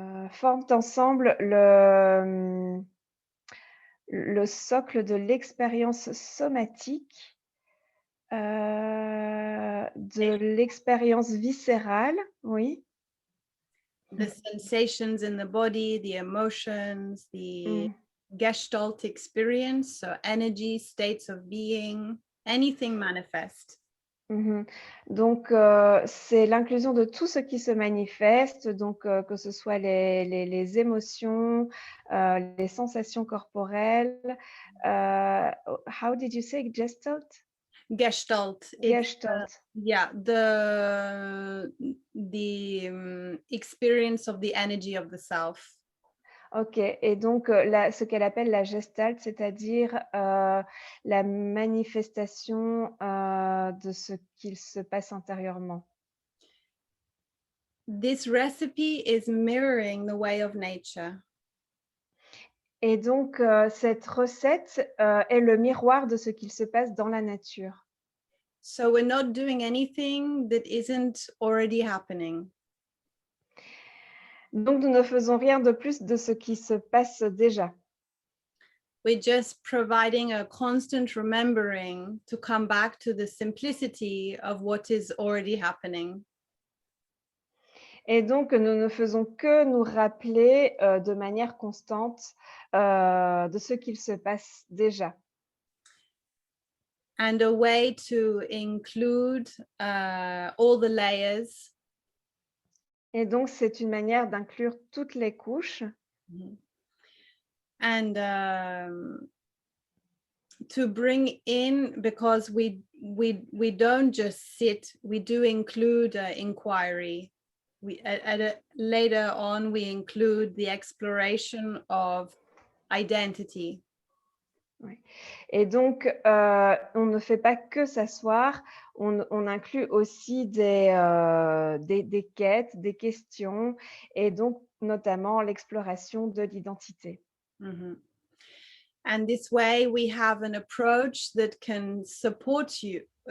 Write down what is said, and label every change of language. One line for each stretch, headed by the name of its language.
French: forment ensemble le socle de l'expérience somatique, de l'expérience viscérale, oui.
English: the sensations in the body, the emotions, the Gestalt experience, so energy, states of being, anything manifest.
French: Donc, c'est l'inclusion de tout ce qui se manifeste, donc que ce soit les émotions, les sensations corporelles.
English: How did you say Gestalt? Gestalt. Gestalt. Yeah, the experience of the energy of the self.
French: Ok, et donc ce qu'elle appelle la gestalt, c'est-à-dire la manifestation de ce qu'il se passe intérieurement.
English: This recipe is mirroring the way of nature.
French: Et donc, cette recette est le miroir de ce qu'il se passe dans la nature.
English: So we're not doing anything that isn't already happening.
French: Donc, nous ne faisons rien de plus de ce qui se passe déjà.
English: We're just providing a constant remembering to come back to the simplicity of what is already happening.
French: Et donc, nous ne faisons que nous rappeler de manière constante de ce qu'il se passe déjà.
English: And a way to include all the layers.
French: Et donc, c'est une manière d'inclure toutes les couches.
English: And to bring in, because we don't just sit, we do include inquiry. Later on, we include the exploration of identity.
French: Ouais. Et donc, on ne fait pas que s'asseoir, on inclut aussi des quêtes, des questions, et donc notamment l'exploration de l'identité.
English: And this way, we have an approach that can support you.